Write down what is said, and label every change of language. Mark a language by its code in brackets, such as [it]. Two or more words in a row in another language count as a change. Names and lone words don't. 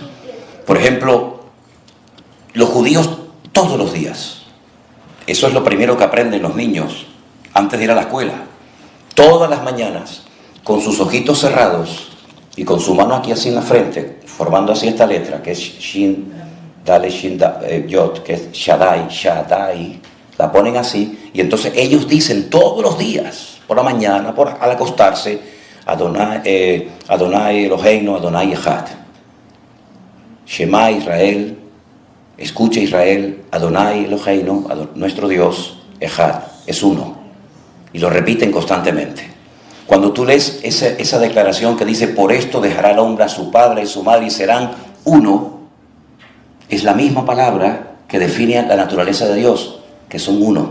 [es] Por ejemplo, los judíos todos los días, eso es lo primero que aprenden los niños antes de ir a la escuela, todas las mañanas, con sus ojitos cerrados y con su mano aquí así en la frente, formando así esta letra, que es Shin, Dale, Shin, Yod, que es Shaddai, La ponen así, y entonces ellos dicen todos los días, por la mañana, al acostarse, [he] אדוני אלוהינו אדוני אחד. שמע ישראל, [es] escucha Israel, [he] אדוני אלוהינו, [es] nuestro Dios, Echad, es uno. Y lo repiten constantemente. Cuando tú lees esa declaración que dice, por esto dejará el hombre a su padre y su madre y serán uno, es la misma palabra que define la naturaleza de Dios, que son uno.